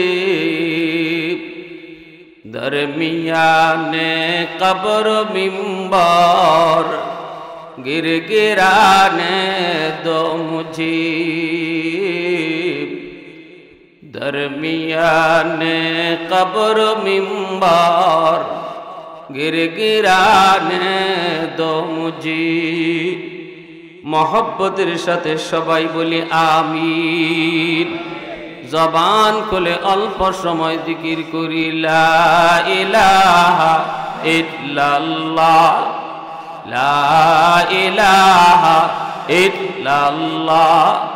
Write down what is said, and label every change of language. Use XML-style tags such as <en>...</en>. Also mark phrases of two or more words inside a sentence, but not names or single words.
<ur>درمیان قبر منبر گر گرانے دو مجھے، درمیان قبر منبر گر گرانے دو مجھے.</ur> <bn>محبتের সাথে সবাই বলি আমিন। জবান খুলে অল্প সময় জিকির করি</bn> <ar>لا إله إلا الله, لا إله إلا الله.</ar>